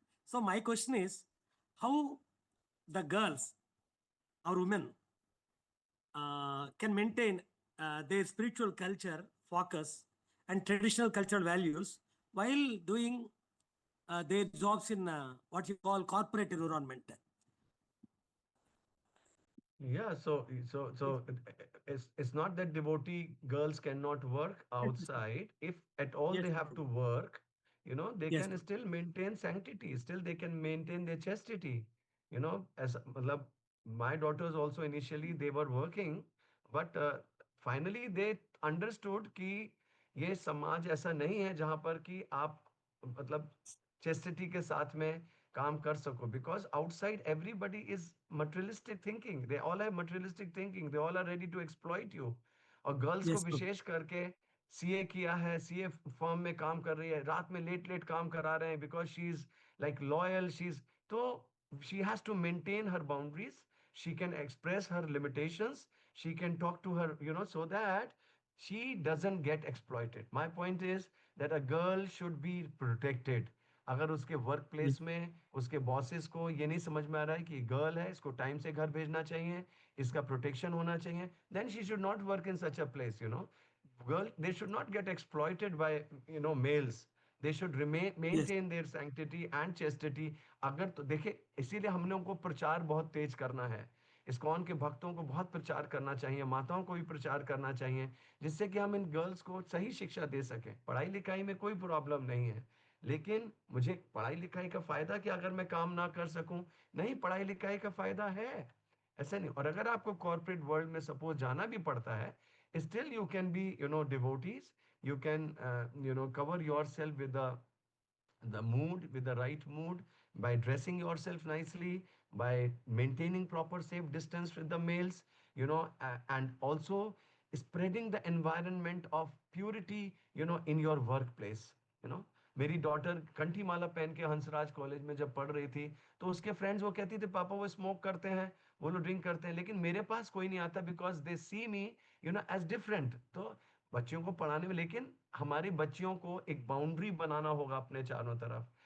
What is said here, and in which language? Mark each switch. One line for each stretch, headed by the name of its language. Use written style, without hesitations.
English: So my question is, how the girls or women can maintain their spiritual culture focus and traditional cultural values while doing their jobs in what you call corporate environment? Yeah, so it's not that devotee girls cannot work outside. If at all Yes, they have to work, they yes, can still maintain sanctity. Still they can maintain their chastity. As matlab, my daughters also initially they were working, but finally they understood
Hindi: कि ये समाज ऐसा नहीं है जहाँ पर कि आप मतलब chastity के साथ में काम कर सको.
English: Because outside everybody is materialistic thinking, they all have materialistic thinking, they all are ready to exploit you.
Hindi: और गर्ल्स को
English: yes,
Hindi: विशेष करके सीए किया है, सीए फर्म में काम कर रही है, रात में लेट लेट काम करा रहे हैं,
English: Because she is like loyal, she is तो she has to maintain her boundaries, she can express her limitations, she can talk to her, so that she doesn't get exploited. My point is that a girl should be protected.
Hindi: अगर उसके work
English: yes,
Hindi: place में उसके bosses को ये नहीं समझ में आ रहा है कि गर्ल है, इसको टाइम से घर भेजना चाहिए, इसका प्रोटेक्शन होना चाहिए,
English: Then she should not work in such a place. Girl, they should not get exploited by males. They should remain yes, maintain their sanctity and chastity.
Hindi: अगर तो देखिए, इसीलिए हम लोगों को प्रचार बहुत तेज करना है. इस्कॉन के भक्तों को बहुत प्रचार करना चाहिए, माताओं को भी प्रचार करना चाहिए, जिससे कि हम इन गर्ल्स को सही शिक्षा दे सकें. पढ़ाई लिखाई में कोई प्रॉब्लम नहीं है, लेकिन मुझे पढ़ाई लिखाई का फायदा क्या अगर मैं काम ना कर सकूं? नहीं, पढ़ाई लिखाई का फायदा है, ऐसा नहीं. और अगर आपको कॉर्पोरेट वर्ल्ड में सपोज जाना भी पड़ता है,
English: still you can be devotees, you can cover yourself with the mood, with the right mood, by dressing yourself nicely, by maintaining proper safe distance with the males, and also spreading the environment of purity, in your workplace.
Hindi: मेरी daughter कंठी माला पहन के Hansraj college में जब पढ़ रही थी, तो उसके फ्रेंड्स वो कहती थी पापा वो स्मोक करते हैं, वो लोग ड्रिंक करते हैं, लेकिन मेरे पास कोई नहीं आता,
English: Because they see me as different.
Hindi: तो बच्चियों को पढ़ाने में, लेकिन हमारी बच्चियों को एक बाउंड्री बनाना होगा अपने चारों तरफ.